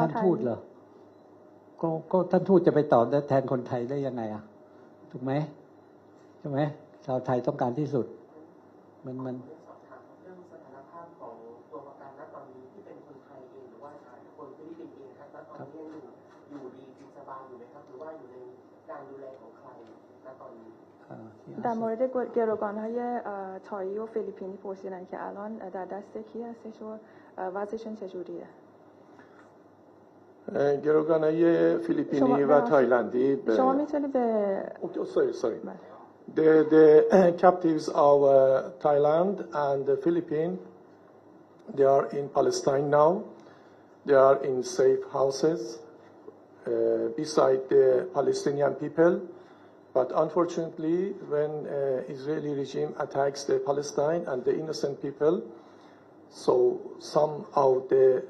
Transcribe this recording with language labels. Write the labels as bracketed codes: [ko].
[th] ท่านทูตเหรอก็ท่านทูตจะไปตอบแทนคนไทยได้ยังไงถูกไหมใช่ไหมชาวไทยต้องการที่สุดมัน สอบถามเรื่องสถานภาพของตัวประกันณตอนนี้ที่เป็นคนไทยเองหรือว่าคนฟิลิปปินส์เองครับณตอนนี้อยู่ดีกินสบายอยู่ไหมครับหรือว่าอยู่ในการดูแลของใครณตอนนี้ [fa] در مورد گروگان‌های تایی و فیلیپینی پرسیدن که الان در دست کی هستش و وضعشون چجوریه گروگان‌های فیلیپینی و تایلندی شما میتونید به [en] sorry the captives of Thailand and the Philippines they are in Palestine now they are in safe houses beside the Palestinian people but unfortunately when Israeli regime attacks the Palestine and the innocent people so some of the